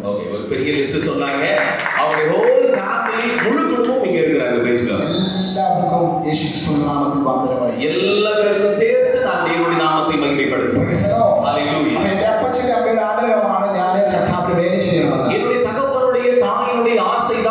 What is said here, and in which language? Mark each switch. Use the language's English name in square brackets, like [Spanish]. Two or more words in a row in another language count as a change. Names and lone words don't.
[Tamil] ஓகே, ஒரு பெரிய லிஸ்ட் சொன்னாங்க. அவங்க [English] whole family [Tamil] முழு குடும்பம் இங்க இருக்காங்க. [English] Praise the Lord. [Malayalam] എല്ലാവർക്കും യേശുക്രിസ്തുവിന്റെ നാമത്തിൽ വന്ദനമായി. [Tamil] எல்லாரும் சேர்த்து நான் தேவனுடைய நாமத்தை மகிமைப்படுத்துகிறேன். [English] Praise the Lord. ஹalleluya. [Malayalam] അപ്പോൾ എൻ്റെ അപ്പച്ചൻ്റെ അമ്മയുടെ ആഗ്രഹമാണ് ഞാൻ കർത്താവിന്റെ വേല ചെയ്യണമെന്ന്. [Tamil] என்னுடைய தகப்பனுடைய தாயினுடைய ஆசை